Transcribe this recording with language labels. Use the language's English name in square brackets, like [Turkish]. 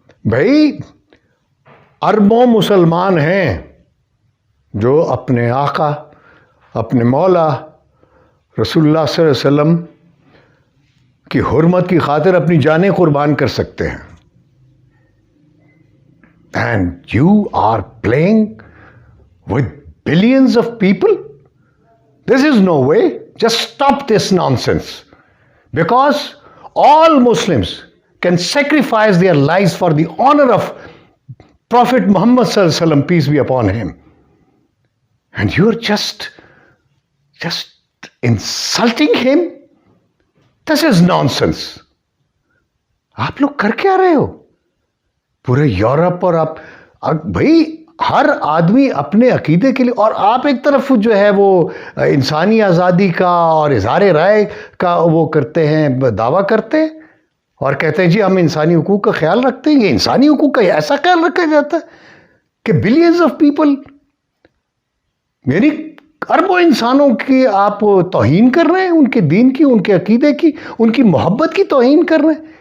[Urdu] بھائی اربوں مسلمان ہیں جو اپنے آقا، اپنے مولا رسول اللہ صلی اللہ علیہ وسلم کی حرمت کی خاطر اپنی جانیں قربان کر سکتے ہیں. [English] And you are playing with billions of people? This is no way. Just stop this nonsense. Because all Muslims, can sacrifice their lives for the honor of Prophet Muhammad sallallahu alaihi wasallam, peace be upon him. And you're just insulting him? This is nonsense. [Urdu] آپ لوگ کر کیا رہے ہو؟ پورے Europe اور آپ بھائی ہر آدمی اپنے عقیدے کے لیے، اور آپ ایک طرف جو ہے وہ انسانی آزادی کا اور اظہار رائے کا وہ کرتے ہیں، دعویٰ کرتے ہیں اور کہتے ہیں جی ہم انسانی حقوق کا خیال رکھتے ہیں. یہ انسانی حقوق کا ایسا خیال رکھا جاتا ہے کہ [English] billions of people, [Urdu] یعنی اربوں انسانوں کی آپ توہین کر رہے ہیں، ان کے دین کی، ان کے عقیدے کی، ان کی محبت کی توہین کر رہے ہیں.